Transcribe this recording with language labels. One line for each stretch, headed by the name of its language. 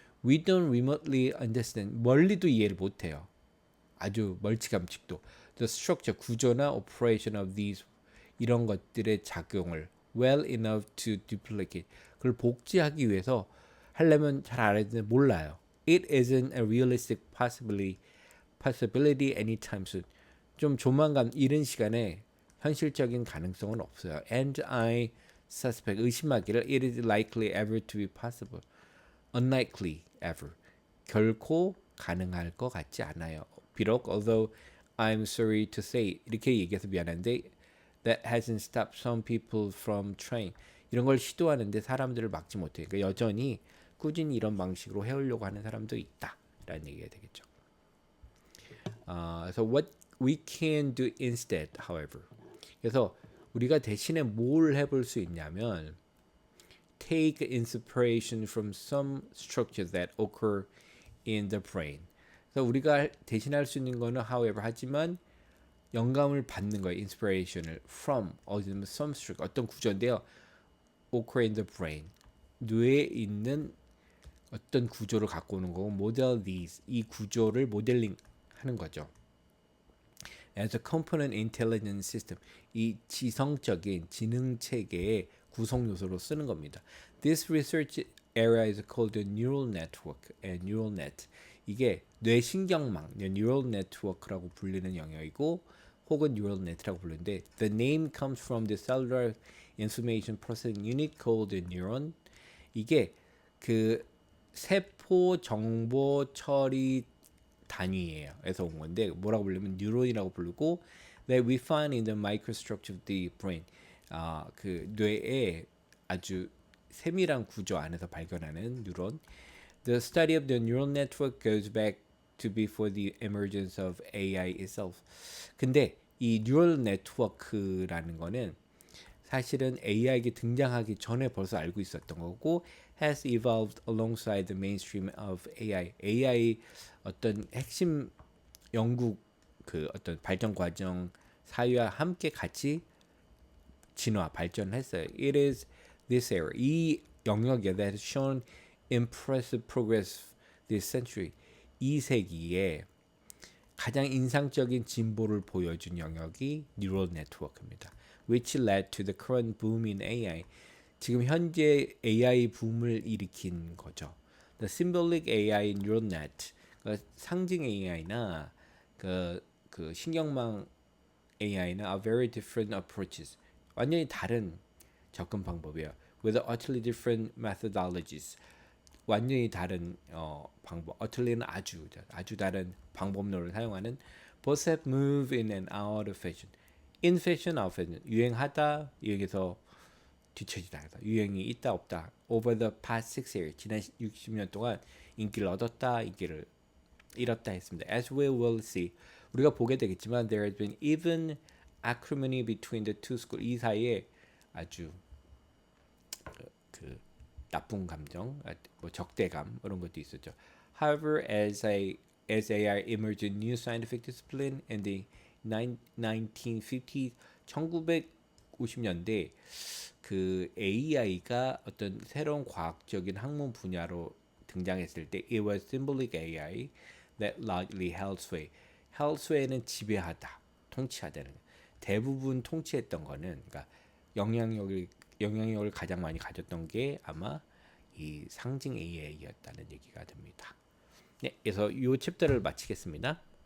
English: We don't remotely understand.
Korean: 멀리도 이해를 못해요. 아주 멀찌감치도.
English: The structure,
Korean: 구조나
English: operation of these
Korean: 이런 것들의 작용을
English: well enough to duplicate.
Korean: 그걸 복제하기 위해서 하려면 잘 알아야 되는데 몰라요.
English: It isn't a realistic possibility anytime soon.
Korean: 좀 조만간 이른 시간에 현실적인 가능성은 없어요.
English: And I suspect,
Korean: 의심하기를
English: it is likely ever to be possible. Unlikely ever.
Korean: 결코 가능할 것 같지 않아요. 비록
English: although I'm sorry to say
Korean: 이렇게 얘기해서 미안한데
English: that hasn't stopped some people from trying.
Korean: 이런 걸 시도하는데 사람들을 막지 못해요. 그러니까 여전히 꾸준히 이런 방식으로 해오려고 하는 사람도 있다. 라는 얘기가 되겠죠.
English: So what we can do instead, however.
Korean: 그래서 우리가 대신에 뭘 해볼 수 있냐면
English: take inspiration from some structures that occur in the brain.
Korean: 그래서 우리가 대신할 수 있는 거는
English: however
Korean: 하지만 영감을 받는 거예요.
English: inspiration을 from
Korean: 어디든
English: some structure
Korean: 어떤 구조인데요.
English: occur in the brain.
Korean: 뇌에 있는 어떤 구조를 갖고 오는 거고
English: model these
Korean: 이 구조를 모델링 하는 거죠.
English: As a component intelligence system
Korean: 이 지성적인 지능 체계의 구성 요소로 쓰는 겁니다.
English: This research area is called the neural network and neural net.
Korean: 이게 뇌신경망, neural network라고 불리는 영역이고 혹은 neural net라고 부르는데
English: the name comes from the cellular information processing unit called the neuron.
Korean: 이게 그 세포 정보 처리 단위예요. 에서 온 건데 뭐라고 부르면 뉴런이라고 부르고
English: that we find in the microstructure of the brain.
Korean: 그 뇌의 아주 세밀한 구조 안에서 발견하는 뉴런.
English: The study of the neural network goes back to before the emergence of AI itself.
Korean: 근데 이 뉴럴 네트워크라는 거는 사실은 AI가 등장하기 전에 벌써 알고 있었던 거고
English: has evolved alongside the mainstream of AI.
Korean: AI 어떤 핵심 연구 그 어떤 발전 과정 사유와 함께 같이 진화 발전했어요.
English: It is this area
Korean: 이 영역에
English: that has shown impressive progress this century.
Korean: 이 세기에 가장 인상적인 진보를 보여준 영역이 뉴럴 네트워크입니다.
English: Which led to the current boom in AI.
Korean: 지금 현재 AI 붐을 일으킨 거죠.
English: The symbolic AI neural net,
Korean: 그러니까 상징 AI나 그 신경망 AI나
English: are very different approaches.
Korean: 완전히 다른 접근 방법이에요.
English: With utterly different methodologies.
Korean: 완전히 다른 방법.
English: utterly는
Korean: 아주 다른 방법론을 사용하는
English: both have moved in and out of fashion. in fashion, out of fashion.
Korean: 유행하다, 유행에서 뒤처지다. 유행이 있다 없다.
English: Over the past 6 years,
Korean: 지난 60년 동안 인기를 얻었다, 인기를 잃었다 했습니다.
English: As we will see,
Korean: 우리가 보게 되겠지만
English: there has been even acrimony between the two schools.
Korean: 이 사이에 아주 그 나쁜 감정, 뭐 적대감 이런 것도 있었죠.
English: However, as AI emerged a new scientific discipline in the 1950s,
Korean: 1950년대 그 AI가 어떤 새로운 과학적인 학문 분야로 등장했을 때
English: it was symbolic AI that largely held sway.
Korean: held sway는 지배하다, 통치하다는 대부분 통치했던 거는 그러니까 영향력을 가장 많이 가졌던 게 아마 이 상징 AI였다는 얘기가 됩니다. 네, 그래서 이 챕터를 마치겠습니다.